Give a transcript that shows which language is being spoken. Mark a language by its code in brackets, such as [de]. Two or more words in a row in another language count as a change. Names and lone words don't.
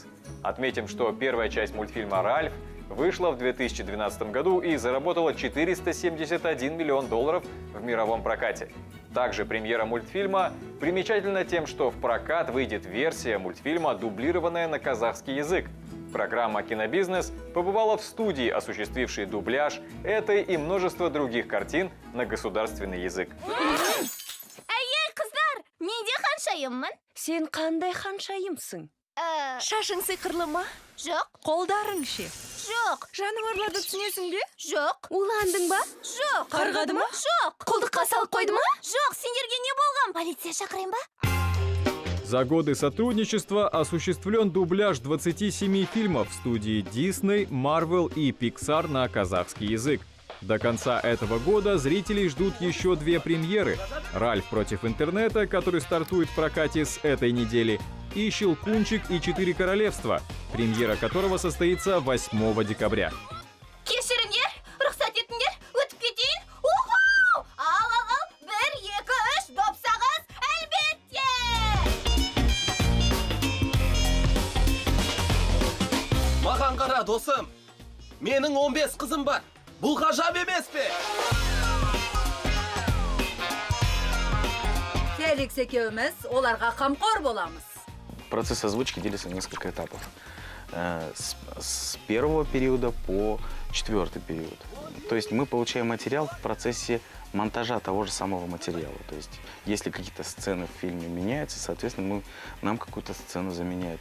[ru] Отметим, что первая часть мультфильма «Ральф» вышла в 2012 году и заработала $471 миллион в мировом прокате. Также премьера мультфильма примечательна тем, что в прокат выйдет версия мультфильма, дублированная на казахский язык. Программа «Кинобизнес» побывала в студии, осуществившей дубляж этой и множество других картин на государственный язык. [kk] Әйел қыздар, менде ханшайыммын? Сен қандай ханшайымсың? Шашың сиқырлы ма? Жоқ. Қолдарың ше? Жоқ. Жануарларды түсінесің бе? Жоқ. Уландың ба? Жоқ. Қарғады ма? Жоқ. Құлдыққа салып қойды ма? Жоқ, сендерге не болған? Полиция шақырайын ба? [ru] За годы сотрудничества осуществлен дубляж 27 фильмов в студии Disney, Marvel и Pixar на казахский язык. До конца этого года зрителей ждут еще 2 премьеры. «Ральф против интернета», который стартует в прокате с этой недели, и «Щелкунчик и 4 королевства», премьера которого состоится 8 декабря. [kk] Кешіріңдер, рұқсат етіңдер, өтіп кетейін. Уху! Ал, 1, 2, 3, допсағыз, әлбетте! Маған қара, досым. Менің 15 қызым бар. Бұл ғажап емес пе? Феликс екеуміз оларға қамқор боламыз. [ru] Процесс озвучки делится на несколько этапов. С первого периода по 4-й период. То есть мы получаем материал в процессе монтажа того же самого материала. То есть если какие-то сцены в фильме меняются, соответственно, нам какую-то сцену заменяют.